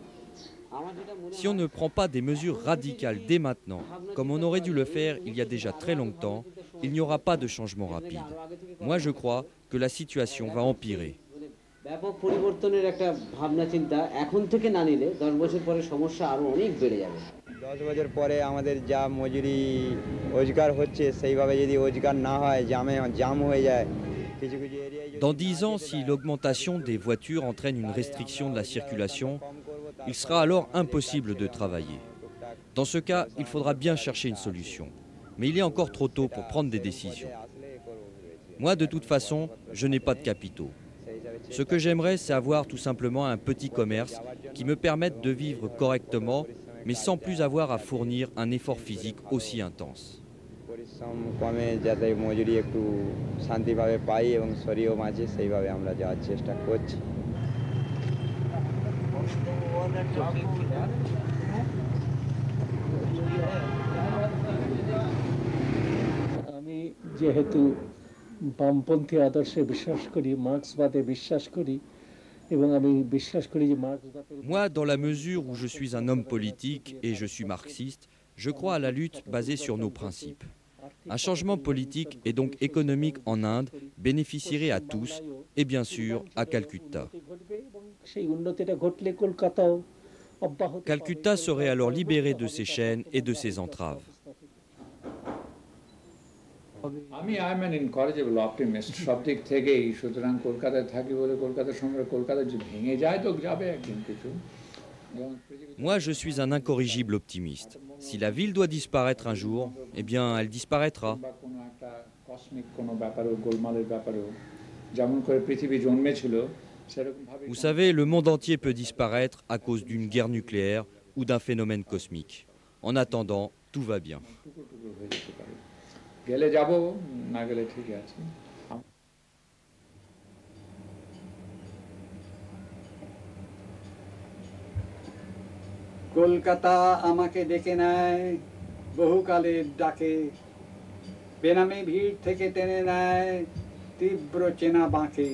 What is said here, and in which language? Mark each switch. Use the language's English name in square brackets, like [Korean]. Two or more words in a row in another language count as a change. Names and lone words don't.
[French] Si on ne prend pas des mesures radicales dès maintenant, comme on aurait dû le faire il y a déjà très longtemps, il n'y aura pas de changement rapide. Moi, je crois que la situation va empirer. [Bangla] ব্যাপক পরিবর্তনের একটা ভাবনা চিন্তা এখন থেকে না নিলে 10 বছর পরে সমস্যা আরো অনেক বেড়ে যাবে। 10 বছর পরে আমাদের যা মজুরি রোজগার হচ্ছে সেইভাবে যদি রোজগার না হয় জাম হয়ে যায় কিছু কিছু এরিয়ায়। [French] Dans 10 ans, si l'augmentation des voitures entraîne une restriction de la circulation, il sera alors impossible de travailler. Dans ce cas, il faudra bien chercher une solution. Mais il est encore trop tôt pour prendre des décisions. Moi, de toute façon, je n'ai pas de capitaux. Ce que j'aimerais, c'est avoir tout simplement un petit commerce qui me permette de vivre correctement, mais sans plus avoir à fournir un effort physique aussi intense. [Bangla] পরিশ্রম কমে যাতে মজুরি একটু শান্তিভাবে পাই এবং শরীরও বাঁচে সেইভাবে আমরা যাওয়ার চেষ্টা করছি। আমি যেহেতু বামপন্থী আদর্শে বিশ্বাস করি, মার্ক্সবাদে বিশ্বাস করি, এবং আমি বিশ্বাস করি যে মার্ক্সবাদের [French] Moi, dans la mesure où je suis un homme politique et je suis marxiste, je crois à la lutte basée sur nos principes. Un changement politique et donc économique en Inde bénéficierait à tous et bien sûr à Calcutta. [Bangla] সেই উন্নতিটা ঘটলে কলকাতাও অব্যাহত [French] Calcutta serait alors libéré de ses chaînes et de ses entraves. [Bangla] আমি [English] I am an incorrigible optimist [Bangla] সব দিক থেকেই। সুতরাং কলকাতায় থাকি বলে কলকাতার সঙ্গে কলকাতা যে ভেঙে যায় তো যাবে একদিন কিছু। [French] Moi, je suis un incorrigible optimiste. Si la ville doit disparaître un jour, eh bien, elle disparaîtra. [Bangla] কোনো একটা কসমিক কোনো ব্যাপারেও গোলমালের ব্যাপারেও যেমন করে পৃথিবী জন্মেছিল সেরকম ভাবে। [French] Vous savez, le monde entier peut disparaître à cause d'une guerre nucléaire ou d'un phénomène cosmique. En attendant, tout va bien. [Bangla] গেলে যাব, না গেলে ঠিক আছে। কলকাতা আমাকে ডেকে নেয় বহুকালের ডাকে, বেনামে ভিড় থেকে টেনে নেয় তীব্র চেনা বাঁকে।